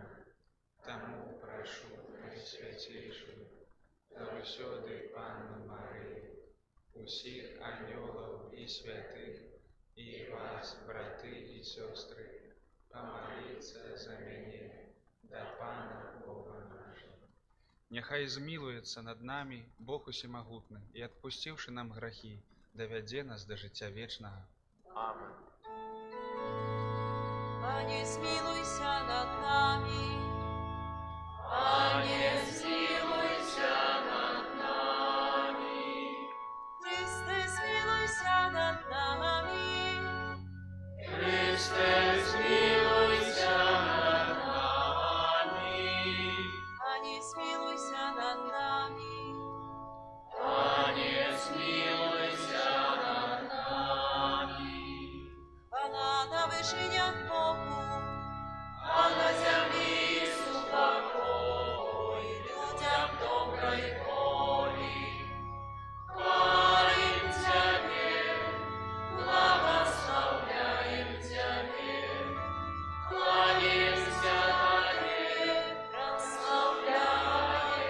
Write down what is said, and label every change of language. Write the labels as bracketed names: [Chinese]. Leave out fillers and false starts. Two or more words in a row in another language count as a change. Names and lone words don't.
[Belarusian] Таму прашу найсвяцейшую, заўсёды Панну Марыю, усіх анёлаў і святых, і вас, браты і сёстры, памаліцца за мяне да Пана Бога нашого. Няхай змілуецца над намі Бог усемагутны і, адпусціўшы нам грахі, давядзе нас да жыцця вечнага. Амен. [Ukrainian] Пане, змилуйся над нами. Пане, змилуйся над нами. Христе, змилуйся над нами. Христе, змилуйся над нами. Пане, змилуйся над нами. Пане, змилуйся над нами. Хвала на вишенях Богу, а на землі спокой людям доброї волі. Хвалим Тебе, благословляем Тебе, кланяемся Тебе, прославляем